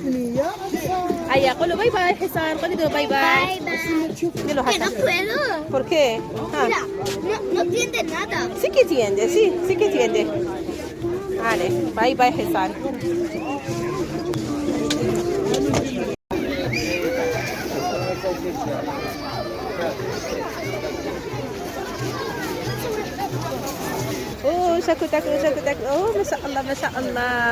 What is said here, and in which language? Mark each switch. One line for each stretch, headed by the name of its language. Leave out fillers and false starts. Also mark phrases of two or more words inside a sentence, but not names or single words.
Arabic: هيا قول له
English: bye bye
Arabic: حصان. قولي له
English: bye bye.
Spanish: Dilo Que no puedo. ¿Por qué? Mira, no entiende nada. Sí que entiende, sí que entiende. Vale,
English: bye bye
Spanish: حصان.
Arabic: اوه شكو تاكلوا اوه ما شاء الله ما شاء الله.